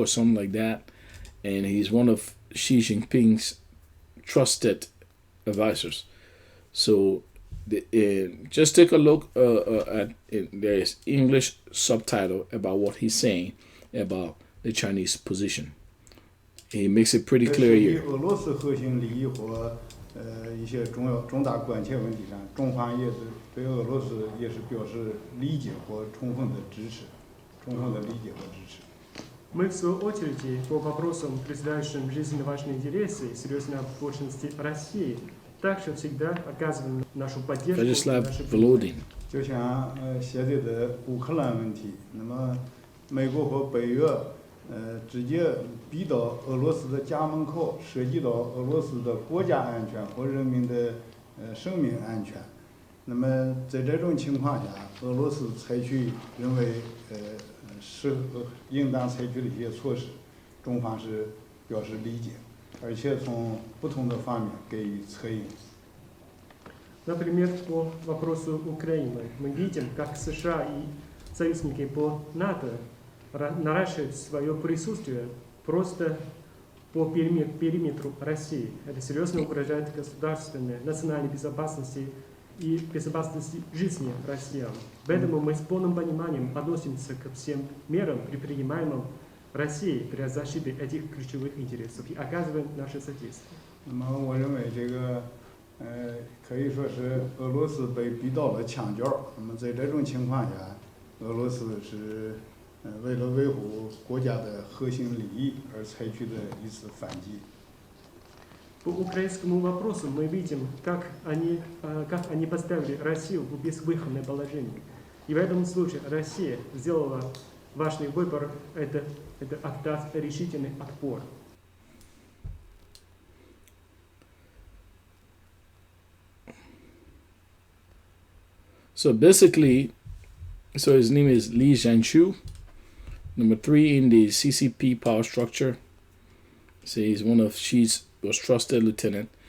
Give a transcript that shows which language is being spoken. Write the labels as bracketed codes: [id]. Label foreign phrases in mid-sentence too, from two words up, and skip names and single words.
[en] And he's one of Xi Jinping's trusted advisors. So just take a look at it. There is English subtitle about what he's saying about the Chinese position. He makes it pretty clear here. [zh] 俄罗斯核心利益和一些重大关切问题上，中方也是对俄罗斯也是表示理解和充分的支持，充分的理解和支持。 [ru] Мы, в свою очередь, по вопросам, представляющим жизненно важные интересы и серьезной оплошности России, также всегда оказываем нашу поддержку. Вячеслав Volodin. [zh] 就像现在的乌克兰问题，那么美国和北约直接逼到俄罗斯的家门口，涉及到俄罗斯的国家安全和人民的生命安全。那么在这种情况下，俄罗斯采取认为是应当采取的一些措施，中方是表示理解，而且从不同的方面给予策应。 [ru] Например, по вопросу Украины мы видим, как США и союзники по НАТО наращивают свое присутствие просто по периметру России. Это серьезно угрожает государственной, национальной безопасности и безопасности жизни россиян. Поэтому мы с полным пониманием относимся ко всем мерам, предпринимаемым Россией для защиты этих ключевых интересов и оказываем наше содействие. [zh] 那么我认为这个可以说是俄罗斯被逼到了墙角。那么在这种情况下，俄罗斯是为了维护国家的核心利益而采取的一次反击。 [ru] По украинскому вопросу мы видим, как они поставили Россию в безвыходное положение. И в этом случае Россия сделала важный выбор – это отдать решительный отпор. [en] So basically, so his name is Li Zhanshu, number 3 in the CCP power structure. So he's one of Xi's most trusted lieutenant.